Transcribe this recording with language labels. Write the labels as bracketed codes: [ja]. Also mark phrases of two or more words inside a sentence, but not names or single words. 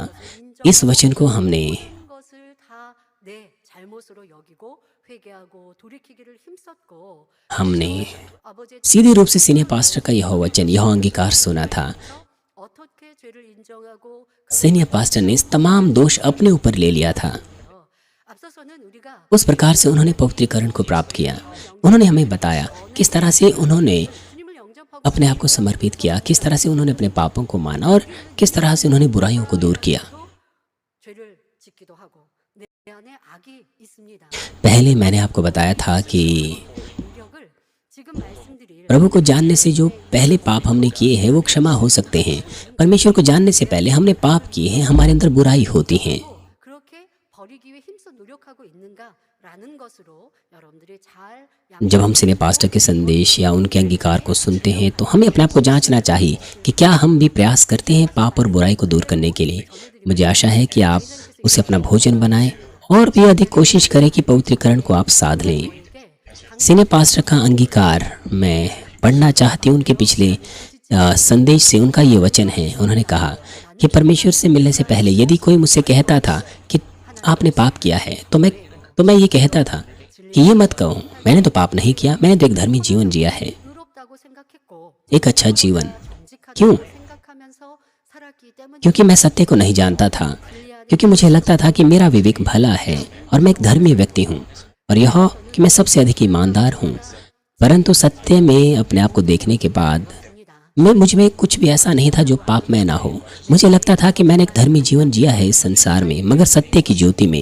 [hi] इस वचन को हमने [ko] 것을 다 내 잘못으로 여기고 회개하고 돌이키기를 힘썼고 [hi] हमने [ko] 아버지의 [hi] सीधे रूप से [en] senior pastor [hi] का यह वचन, यह अंगीकार सुना था। [ko] 어떻게 죄를 인정하고 [en] senior pastor [hi] ने तमाम दोष अपने ऊपर ले लिया था। [ko] 앞서서는 우리가 [hi] उस प्रकार से उन्होंने पवित्रीकरण को प्राप्त किया। उन्होंने हमें बताया किस तरह से उन्होंने [ko] 주님을 영접하고 [hi] अपने आप को समर्पित किया, किस तरह से उन्होंने अपने पापों को माना और किस तरह से उन्होंने बुराइयों को दूर किया। [ko] 죄를 짓기도 하고 내 안에 악이 있습니다. [hi] पहले मैंने आपको बताया था कि [ko] 노력을 지금 말씀드릴 [hi] प्रभु को जानने से जो पहले पाप हमने किए हैं वो क्षमा हो सकते हैं। परमेश्वर को जानने से पहले हमने पाप किए हैं, हमारे अंदर बुराई होती है। [ko] 그렇게 버리기 위해 힘써 노력하고 있는가라는 것으로 여러분들이 잘 [hi] जब हम [en] senior pastor [hi] के संदेश या उनके अंगीकार को सुनते हैं तो हमें अपने आप को जांचना चाहिए कि क्या हम भी प्रयास करते हैं पाप और बुराई को दूर करने के लिए। मुझे आशा है कि आप उसे अपना भोजन बनाएं और भी अधिक कोशिश करें कि पवित्रीकरण को आप साध लें। [en] senior pastor [hi] का अंगीकार मैं पढ़ना चाहती हूँ। उनके पिछले संदेश से उनका ये वचन है। उन्होंने कहा कि परमेश्वर से मिलने से पहले यदि कोई मुझसे कहता था कि आपने पाप किया है तो मैं ये कहता था कि ये मत कहो, मैंने तो पाप नहीं किया, मैंने तो एक धर्मी जीवन जिया है, [ko] 의롭다고 생각했고 [hi] एक अच्छा जीवन। [ko] 정직하다고 [hi] क्यों? [ko] 생각하면서 살았기 때문에 [hi] क्योंकि मैं सत्य को नहीं जानता था, क्योंकि मुझे लगता था कि मेरा विवेक भला है और मैं एक धर्मी व्यक्ति हूँ और यह कि मैं सबसे अधिक ईमानदार हूँ। परंतु सत्य में अपने आप को देखने के बाद मुझ में कुछ भी ऐसा नहीं था जो पापमय ना हो। मुझे लगता था कि मैंने एक धर्मी जीवन जिया है इस संसार में, मगर सत्य की ज्योति में